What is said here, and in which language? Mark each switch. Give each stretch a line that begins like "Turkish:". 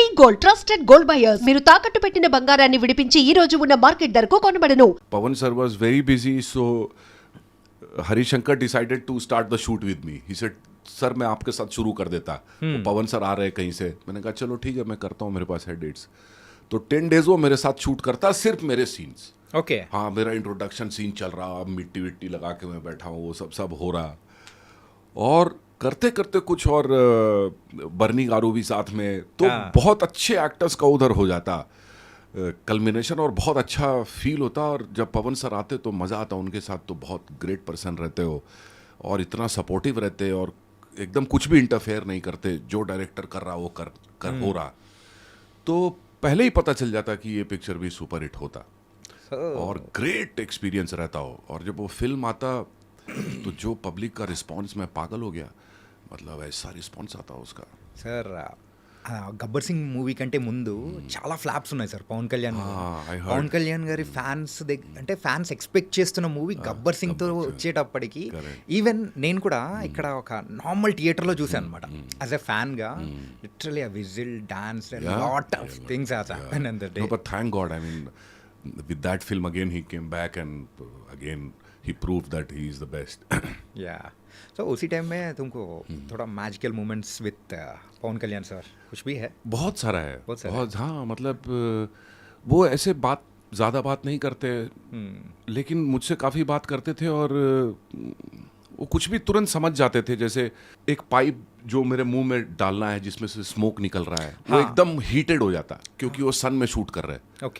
Telugu: Gold trusted gold buyers మీరు తాకట్టు పెట్టిన బంగారాన్ని విడిపించి ఈ రోజు ఉన్న మార్కెట్ ధరకు కొనబడను.
English: Pawan sir was very busy, so Harishankar decided to start the shoot with me. He said,
Hindi: sir मैं आपके साथ शुरू कर देता. वो पवन सर आ रहे हैं कहीं से. मैंने कहा चलो ठीक है मैं करता हूँ, मेरे पास है डेट्स. तो 10 डेज वो मेरे साथ शूट करता, सिर्फ मेरे सीन्स. ओके. हाँ, मेरा इंट्रोडक्शन सीन चल रहा, मिट्टी विट्टी लगा के मैं बैठा हूँ, वो सब हो रहा. और करते करते कुछ और बर्नी गारू भी साथ में, तो बहुत अच्छे एक्टर्स का उधर हो जाता कल्मिनेशन, और बहुत अच्छा फील होता. और जब पवन सर आते तो मज़ा आता उनके साथ. तो बहुत ग्रेट पर्सन रहते हो और इतना सपोर्टिव रहते और एकदम कुछ भी इंटरफेयर नहीं करते. जो डायरेक्टर कर रहा वो कर हो रहा. तो पहले ही पता चल जाता कि ये पिक्चर भी सुपर हिट होता. और ग्रेट एक्सपीरियंस रहता हो. और जब वो फिल्म आता तो जो पब्लिक का रिस्पांस, मैं पागल हो गया. मतलब ऐसा रिस्पांस आता उसका.
Telugu: సార్ గబ్బర్ సింగ్ మూవీ కంటే ముందు చాలా ఫ్లాప్స్ ఉన్నాయి సార్ పవన్ కళ్యాణ్ పవన్ కళ్యాణ్ గారి ఫ్యాన్స్ అంటే ఫ్యాన్స్ ఎక్స్పెక్ట్ చేస్తున్న మూవీ గబ్బర్ సింగ్ తో వచ్చేటప్పటికి ఈవెన్ నేను కూడా ఇక్కడ ఒక నార్మల్ థియేటర్లో చూసాను అనమాట.
English: As a fan గా literally I whistle dance lot of things has happen in the day. But thank God, I mean, with that film again he came back and again he proved that he is the best. Yeah.
Hindi: So उसी time में तुमको थोड़ा magical moments with Pawan Kalyan sir कुछ भी है? बहुत सारा है. बहुत सारा बहुत. हाँ, मतलब वो ऐसे ज़्यादा बात नहीं करते, लेकिन मुझसे काफ़ी बात करते थे. और वो कुछ भी तुरंत समझ जाते थे. जैसे एक पाइप जो मेरे मुंह में डालना है जिसमें से स्मोक निकल रहा है, वो एकदम हीटेड हो जाता क्योंकि वो सन में शूट कर रहे हैं.